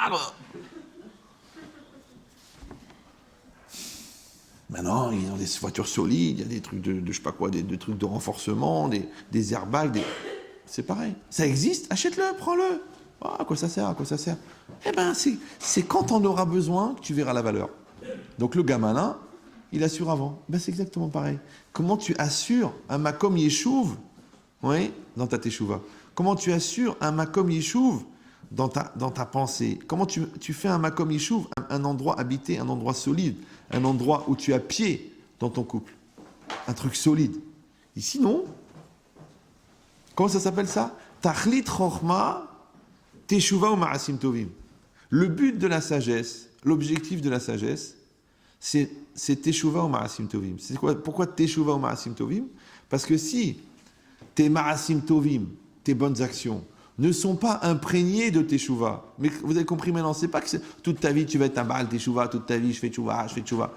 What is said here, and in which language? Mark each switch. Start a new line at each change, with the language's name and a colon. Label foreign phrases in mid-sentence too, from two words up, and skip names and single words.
French: Maintenant, ils ont des voitures solides, il y a des trucs de je sais pas quoi, des trucs de renforcement, des airbags, c'est pareil. Ça existe, achète-le, prends-le. Ah, à quoi ça sert, à quoi ça sert? Eh ben, c'est quand t'en auras besoin que tu verras la valeur. Donc le gars malin, il assure avant. Ben, c'est exactement pareil. Comment tu assures un
Hebrew: מקום ישוב,
French: oui, dans ta teshuva? Comment tu assures un
Hebrew: מקום ישוב
French: dans ta pensée? Comment tu fais un
Hebrew: מקום ישוב,
French: un endroit habité, un endroit solide, un endroit où tu as pied dans ton couple? Un truc solide. Ici, non. Comment ça s'appelle ça?
Hebrew: תכלית חכמה תשובה ou מעשים טובים.
French: Le but de la sagesse, l'objectif de la sagesse, c'est teshuva ou
Hebrew: מעשים טובים.
French: C'est quoi? Pourquoi teshuva ou
Hebrew: מעשים טובים?
French: Parce que si tes
Hebrew: מעשים טובים,
French: tes bonnes actions, ne sont pas imprégnés de teshuva. Mais vous avez compris maintenant, c'est pas que toute ta vie tu vas être un
Hebrew: בעל תשובה,
French: toute ta vie je fais teshuva.